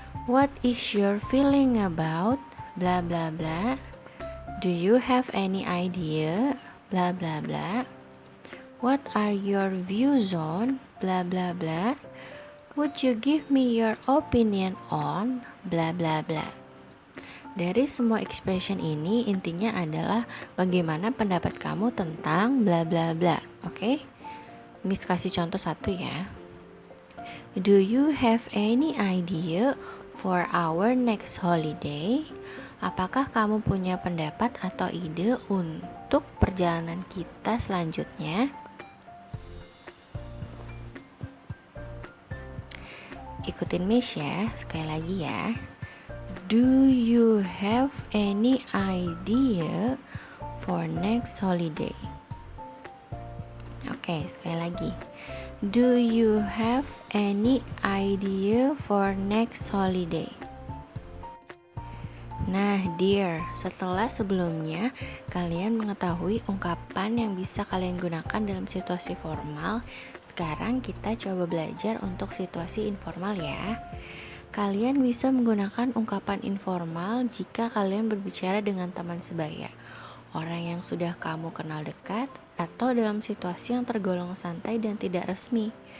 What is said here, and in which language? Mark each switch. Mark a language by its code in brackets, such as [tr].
[en] What is your feeling about bla bla bla. Do you have any idea bla bla bla. What are your views on bla bla bla. Would you give me your opinion on bla bla bla. [id] Dari semua expression ini intinya adalah bagaimana pendapat kamu tentang bla bla bla. Oke? Miss kasih contoh satu ya. [en] Do you have any idea for our next holiday? [id] Apakah kamu punya pendapat atau ide untuk perjalanan kita selanjutnya? Ikutin Miss ya, sekali lagi ya. [en] Do you have any idea for next holiday? [id] Oke, sekali lagi. [en] Do you have any idea for next holiday? [id] Nah, dear, setelah sebelumnya kalian mengetahui ungkapan yang bisa kalian gunakan dalam situasi formal, sekarang kita coba belajar untuk situasi informal ya. Kalian bisa menggunakan ungkapan informal jika kalian berbicara dengan teman sebaya, orang yang sudah kamu kenal dekat, atau dalam situasi yang tergolong santai dan tidak resmi.